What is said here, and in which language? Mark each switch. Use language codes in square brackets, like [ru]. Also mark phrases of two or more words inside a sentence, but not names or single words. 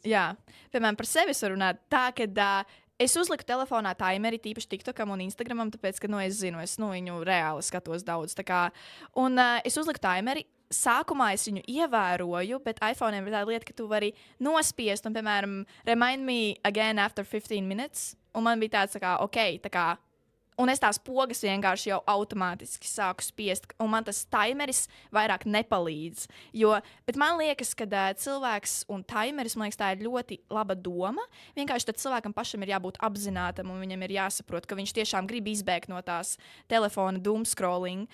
[lv] Jā, piemēram, par sevi es varu runāt tā, ka es uzliku telefonā timeri, tīpaši TikTokam un Instagramam, tāpēc, ka, es zinu, viņu reāli skatos daudz. Un es uzliku timeri. Sākumā es viņu ievēroju, bet iPhone ir tāda lieta, ka tu vari nospiest un, piemēram, [en] remind me again after 15 minutes. [lv] Un man bija tāds, un es tās pogas vienkārši jau automātiski sāku spiest, un man tas timeris vairāk nepalīdz. Bet man liekas, ka cilvēks un timeris, man liekas, tā ir ļoti laba doma. Vienkārši tad cilvēkam pašam ir jābūt apzinātam, un viņam ir jāsaprot, ka viņš tiešām grib izbēgt no tās telefona doomscrolling.